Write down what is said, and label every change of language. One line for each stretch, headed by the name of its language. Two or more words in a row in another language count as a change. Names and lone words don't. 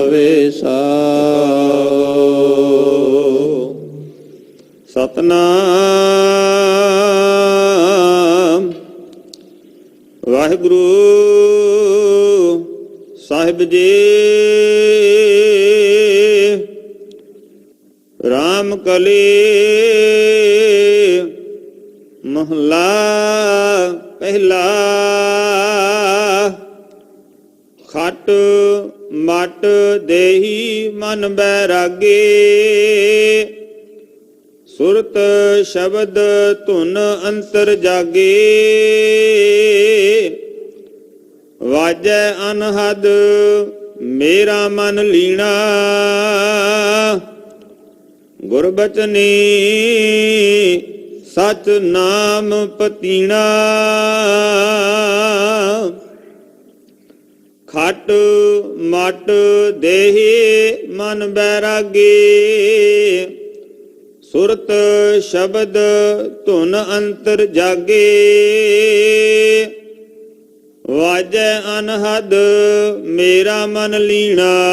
Punjabi: ਵਿਸਾਓ ਸਤਿਨਾਮ ਵਾਹਿਗੁਰੂ ਸਾਹਿਬ ਜੀ ਰਾਮ ਕਲੀ ਮਹਲਾ ਪਹਿਲਾ ਖਟ ਮਟ ਦੇਹੀ ਮਨ ਬੈਰਾਗੇ ਸੁਰਤ ਸ਼ਬਦ ਧੁਨ ਅੰਤਰ ਜਾਗੇ ਵਾਜੈ ਅਨਹਦ ਮੇਰਾ ਮਨ ਲੀਨਾ ਗੁਰਬਚਨੀ ਸਚ ਨਾਮ ਪਤੀਨਾ ਖਟ ਮਟ ਦੇਹੀ ਮਨ ਬੈਰਾਗੀ। ਸੁਰਤ ਸ਼ਬਦ ਧੁਨ ਅੰਤਰ ਜਾਗੇ। ਵਾਜੈ ਅਨਹਦ ਮੇਰਾ ਮਨ ਲੀਣਾ।